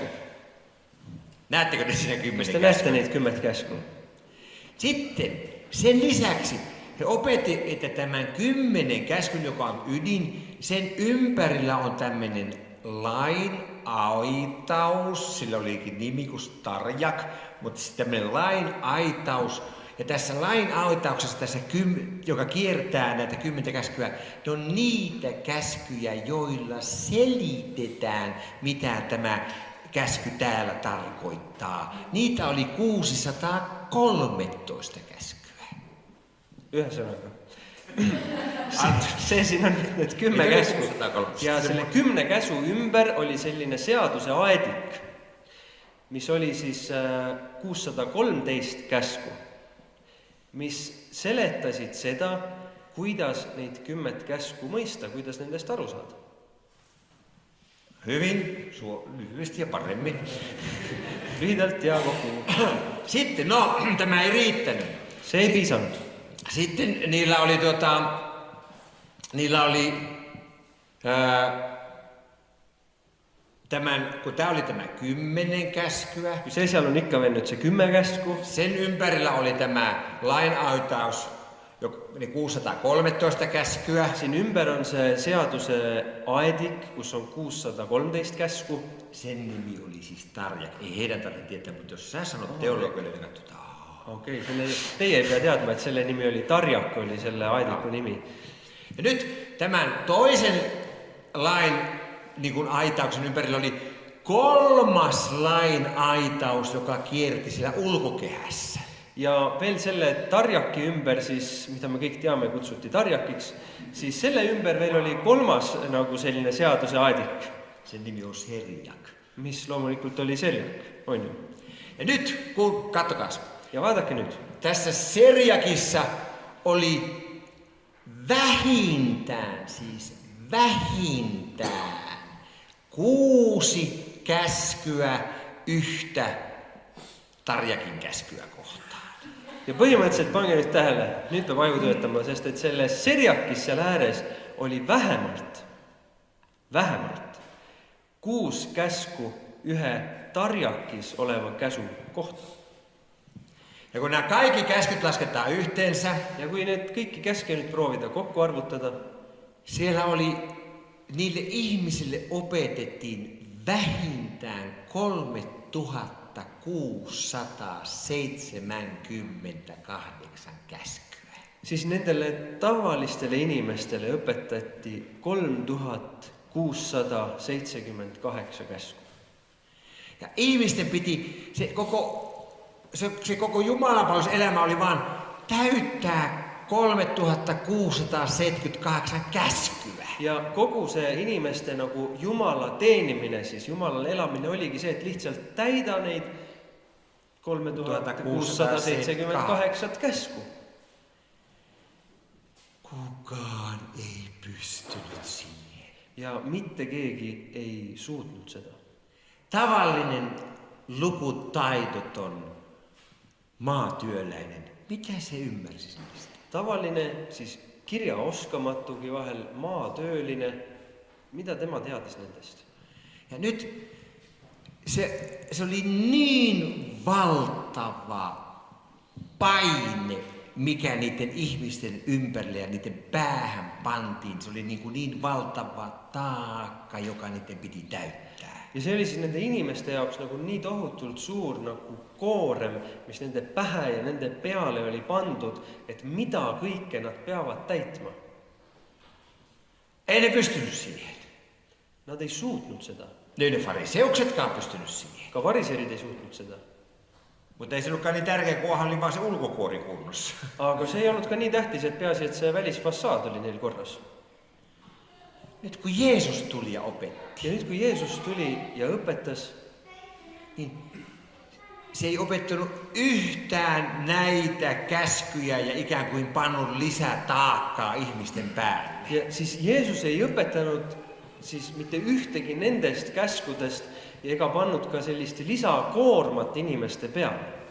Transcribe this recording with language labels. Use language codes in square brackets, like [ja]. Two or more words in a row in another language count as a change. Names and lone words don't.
[fi] Näettekö te siinä 10 käskyä? [et] Te näette neid 10 käsku. [fi] Sitten sen lisäksi he opetti, että tämän 10 käskyn, joka on ydin, sen ympärillä on tämmöinen lain aitaus, sillä olikin nimi kuin Tarjak, mutta sitten tämmöinen lain aitaus. Ja tässä lain aitauksessa, tässä joka kiertää näitä 10 käskyä, ne on niitä käskyjä, joilla selitetään, mitä tämä käsky täällä tarkoittaa. Niitä oli 613 käskyä. [et] Ühesõnaga. See siin on need 10 käsku. Ja selle 10 käsu ümber oli selline seaduse aedik, mis oli siis 613 käsku, mis seletasid seda, kuidas neid 10 käsku mõista, kuidas nendest aru saada. [fi] Hyvin, lyhyesti ja paremmin. [et] Lühidalt ja kokku. [fi] Sitten, no, tämä ei riittänyt. [et] Se ei piisanud. [fi] Sitten niillä oli kun tämä oli tämä 10 käskyä. [et] Kui see seal on ikka veel nüüd see 10 käsku. [fi] Sen ympärillä oli tämä lainaitaus, 613 käskyä. [et] Siin ümber on see seaduse aedik, kus on 613 käsku. [fi] Sen nimi oli siis Tarjak. Ei heidän tarvitse tietää, mutta jos sä sanot teologille, niin katsotaan. [et] Okei, teie ei pea teadma, että selle nimi oli Tarjak, oli selle aediku nimi. [fi] Ja nyt tämän toisen lain niin kuin aitauksen ympärillä oli 3. lain aitaus, joka kierti siellä ulkokehässä. [et] Ja veel selle Tarjaki ümber, siis, mida me kõik teame, kutsuti Tarjakiks, siis selle ümber veel oli 3. nagu selline seaduse aedik. [fi] Sen nimi on Serjak. [et] Mis loomulikult oli Serjak, on ju. [fi] Ja nyt, katsokaas. [et] Ja vaadake nyt. [fi] Tässä Serjakissa oli vähintään 6 käskyä yhtä Tarjakin käskyä kohtaan. [et] Ja põhimõtteliselt pange nüüd tähele, nüüd peab aju töötama, sest et selles Serjakis seal ääres oli vähemalt 6 käsku ühe Tarjakis oleva käsu kohta. [fi] Ja kun nämä kaikki käskyt lasketaan yhteensä, [et] ja kui need kõiki käske nüüd proovida kokku arvutada, [fi] siellä oli, niille ihmisille opetettiin vähintään 3678 käskyä. [et] Siis nendele tavalistele inimestele õpetati 3678 käsku. [fi] Ja ihmisten piti, se koko jumalanpalveluselämä oli vaan täyttää 3678 käskyä. [et] Ja kogu see inimeste nagu Jumala teenimine, siis Jumalale elamine oligi see, et lihtsalt täida neid 3678 käsku. [fi] Kukaan ei pystynyt siihen. [et] Ja mitte keegi ei suutnud seda. [fi] Tavallinen lukutaitoton maatyöläinen, mitä se ymmärsi siitä? [et] Tavalline, siis kirjaoskamatugi vahel maatööline, mitä tema teadis nendest? [fi] Ja nyt se oli niin valtava paine, mikä niiden ihmisten ympärille ja niiden päähän pantiin. Se oli niin valtava taakka, joka niiden piti täyttää. [et] Ja see oli siis nende inimeste jaoks nagu nii tohutult suur nagu koorem, mis nende pähe ja nende peale oli pandud, et mida kõike nad peavad täitma. [fi] Ei ne pystynyt siihen. [et] Nad ei suutnud seda. [fi] Ei ne fariseuksetkaan pystynyt siihen. [et] Ka variserid ei suutnud seda. [fi] Mutta ei se ollutkaan niin tärkeä, kunhan oli vaan se ulkokuori kunnossa. [et] Aga see ei olnud ka nii tähtis, et peaasi, et see välisfassaad oli neil korras. [fi] Nyt kun Jeesus tuli ja opetti. [et] Ja nyt kun Jeesus tuli ja õpetas, [fi] niin se ei opettanut yhtään näitä käskyjä ja ikään kuin pannut lisää taakkaa ihmisten päälle. [et] Ja siis Jeesus ei õpetanud siis mitte ühtegi nendest käskudest ja ega pannud ka sellist lisakoormat inimeste peale.